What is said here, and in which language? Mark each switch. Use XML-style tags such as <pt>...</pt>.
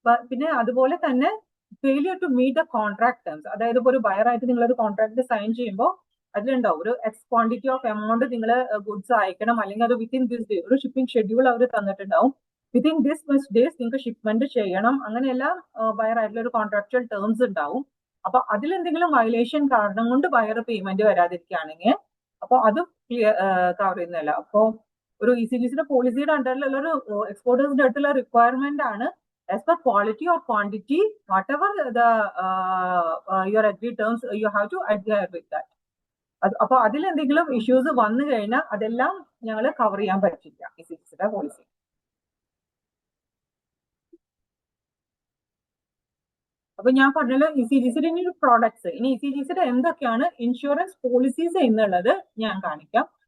<ml>പിന്നെ അതുപോലെ തന്നെ</ml> <en>failure to meet the contract terms,</en> <ml>അതായത് ഇപ്പോൾ ഒരു ബയറായിട്ട് നിങ്ങളൊരു കോൺട്രാക്ട് സൈൻ ചെയ്യുമ്പോൾ അതിലുണ്ടാവും ഒരു എക്സ് ക്വാണ്ടിറ്റി ഓഫ് എമൗണ്ട് നിങ്ങൾ ഗുഡ്സ് അയക്കണം, അല്ലെങ്കിൽ അത്</ml> <en>within this day</en> <ml>ഒരു shipping schedule our തന്നിട്ടുണ്ടാവും,</ml> <en>within this much days</en> <ml>നിങ്ങൾക്ക് ഷിപ്മെന്റ് ചെയ്യണം, അങ്ങനെയെല്ലാം ബയർ ആയിട്ടുള്ള ഒരു കോൺട്രാക്ച്വൽ ടേംസ് ഉണ്ടാവും. അപ്പൊ അതിലെന്തെങ്കിലും വയലേഷൻ കാരണം കൊണ്ട് ബയർ പേയ്മെന്റ് വരാതിരിക്കുകയാണെങ്കിൽ അപ്പൊ അതും കവർ ചെയ്യുന്നില്ല. അപ്പോൾ ഒരു ECGCയുടെ പോളിസിയുടെ അണ്ടറിലുള്ള ഒരു എക്സ്പോർട്ടേഴ്സിന്റെ അടുത്തുള്ള റിക്വയർമെന്റ് ആണ്,</ml> <en>as per quality or quantity, whatever the your agreed terms, you have to adhere with that.</en> <ml>അപ്പൊ അതിലെന്തെങ്കിലും ഇഷ്യൂസ് വന്നു കഴിഞ്ഞാൽ അതെല്ലാം ഞങ്ങൾ കവർ ചെയ്യാൻ പറ്റില്ല ECGCയുടെ പോളിസി. അപ്പൊ ഞാൻ പറഞ്ഞല്ലോ ECGCയുടെ ഇനി ഒരു പ്രോഡക്ട്സ്, ഇനി ECGCയുടെ എന്തൊക്കെയാണ് ഇൻഷുറൻസ് പോളിസീസ് എന്നുള്ളത് ഞാൻ കാണിക്കാം.</ml>